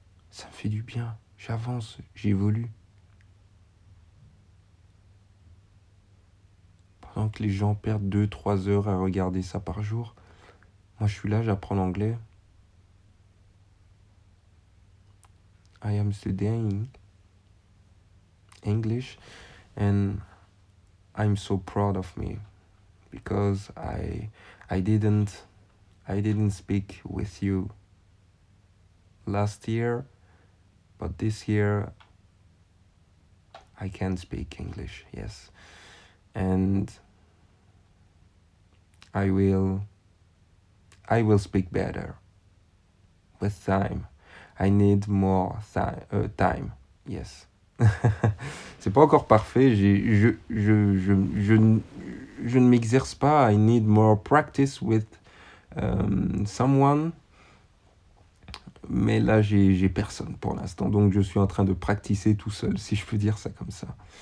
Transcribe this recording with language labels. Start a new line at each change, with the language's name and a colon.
French: Ça me fait du bien, j'avance, j'évolue. Pendant que les gens perdent 2-3 heures à regarder ça par jour, moi je suis là, j'apprends l'anglais.
English: I am studying English and I'm so proud of me because I didn't speak with you last year, but this year I can speak English, yes. And I will speak better with time. I need more time, yes.
French: C'est pas encore parfait, je ne m'exerce pas.
English: I need more practice with someone.
French: Mais là, j'ai personne pour l'instant, donc je suis en train de practicer tout seul, si je peux dire ça comme ça.